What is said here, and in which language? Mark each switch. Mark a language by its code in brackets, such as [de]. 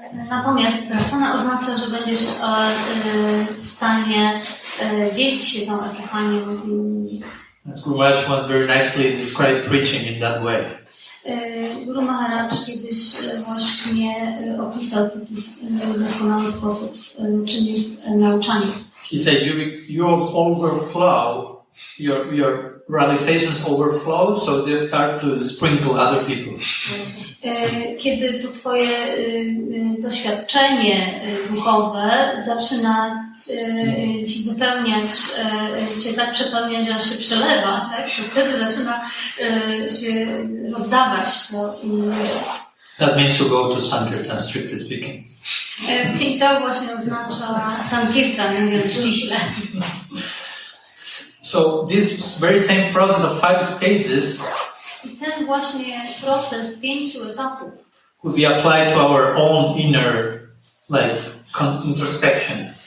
[pl] Natomiast prapana oznacza, że będziesz w stanie dzielić się tą epifanią z innymi. [en] As Guru Maharaj once very nicely described preaching in that way. [pl] Guru Maharaj kiedyś właśnie opisał w taki doskonały sposób, czym jest nauczanie. [en] He said, you overflow your realizations overflow, so they start to sprinkle other people. [pl] Kiedy to twoje doświadczenie duchowe zaczyna ci wypełniać, cię tak przepełniać, że aż się przelewa, tak? To wtedy zaczyna się rozdawać to innym. [en] That means to go to Sankirtan, strictly speaking. [pl] I to właśnie oznacza Sankirtan, mówiąc ściśle. [en] So this very same process of 5 stages [pl] I ten właśnie proces 5 etapów [en] could be applied to our own inner introspection.